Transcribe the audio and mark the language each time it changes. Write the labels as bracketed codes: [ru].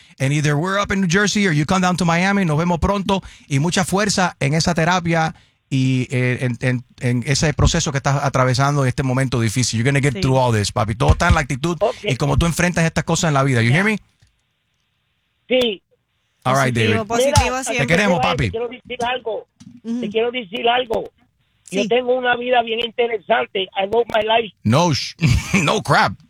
[en] And either we're up in New Jersey or you come down to Miami. [es] Nos vemos pronto. Y mucha fuerza en esa terapia y en ese proceso que estás atravesando en este momento difícil. [en] You're going to get through all this, papi. [es] Todo está en la actitud y como tú enfrentas estas cosas en la vida. [en] You hear me? [es] Sí. [en] All right, David. [es] Positivo siempre. Te queremos, papi. Te quiero decir algo. Sí. Yo tengo una vida bien interesante. [en] I love my life. No crap.